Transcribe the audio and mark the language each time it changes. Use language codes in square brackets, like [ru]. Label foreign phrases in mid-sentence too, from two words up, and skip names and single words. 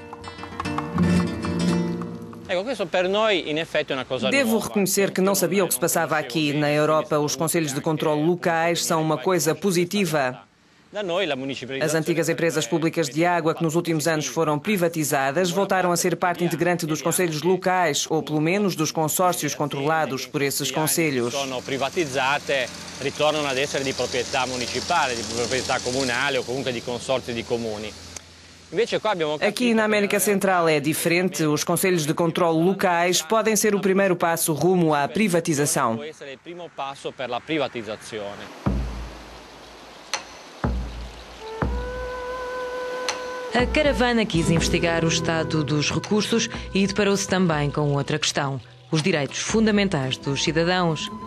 [pt] Devo reconhecer que não sabia o que se passava aqui. Na Europa, os conselhos de controle locais são uma coisa positiva. As antigas empresas públicas de água que nos últimos anos foram privatizadas voltaram a ser parte integrante dos conselhos locais, ou pelo menos dos consórcios controlados por esses conselhos. [it] Ritornano ad essere di proprietà municipale, di proprietà comunale ou comunque di [pt] consórcio de [it] comuni. [pt] Aqui na América Central é diferente. Os conselhos de controle locais podem ser o primeiro passo rumo à privatização. A caravana quis investigar o estado dos recursos e deparou-se também com outra questão: os direitos fundamentais dos cidadãos.